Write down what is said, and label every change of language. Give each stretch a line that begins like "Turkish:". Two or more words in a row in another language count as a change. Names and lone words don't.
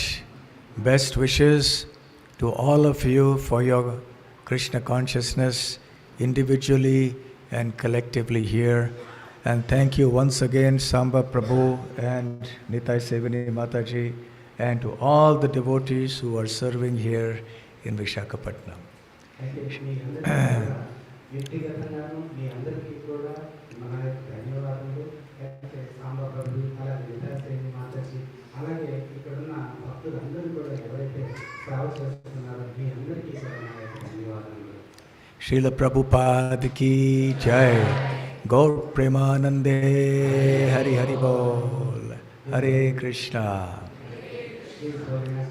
English: Best wishes to all of you for your Krishna consciousness individually and collectively here. And thank you once again, Samba Prabhu and Nitai Sevani Mataji, and to all the devotees who are serving here in Visakhapatnam.
Telugu: అయితే మీ అందరికీ కూడా వ్యక్తిగతంగాను మీ అందరికీ కూడా మన యొక్క ధన్యవాదాలు. అయితే సాంబాబు అలాగే నిదాసేని మాతాజీ అలాగే ఇక్కడున్న భక్తులందరూ కూడా ఎవరైతే సేవ చేస్తున్నారో మీ అందరికీ కూడా నా యొక్క ధన్యవాదాలు.
Hindi: Srila Prabhupada ki jai.
Bangla: Gaur Premanande Hari Hari Bol.
English: Hare Krishna. Please join us.